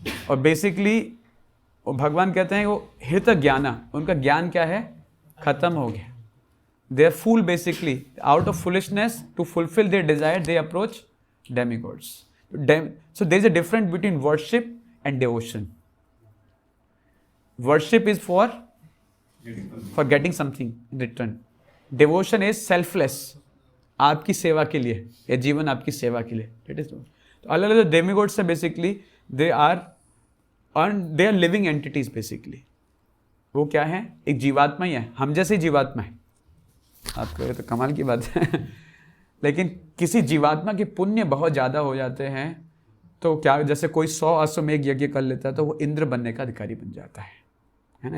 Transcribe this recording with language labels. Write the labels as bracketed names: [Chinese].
[Hindi] और बेसिकली भगवान कहते हैं वो हित ज्ञान, उनका ज्ञान क्या है, खत्म हो गया। [English] They are fool basically, out of foolishness to fulfil their desire they approach demigods. So there is a difference between worship and devotion. Worship is for getting something in return. Devotion is selfless, [Hindi] आपकी सेवा के लिए, या जीवन आपकी सेवा के लिए। It is तो अलग अलग डेमिगॉड्स है basically, [English] They are living entities basically. [Hindi] वो क्या है, एक जीवात्मा ही है, हम जैसे जीवात्मा है। आप कहें तो कमाल की बात है लेकिन किसी जीवात्मा के पुण्य बहुत ज़्यादा हो जाते हैं तो क्या, जैसे कोई 100 अश्वमेध यज्ञ कर लेता है तो वो इंद्र बनने का अधिकारी बन जाता है ना।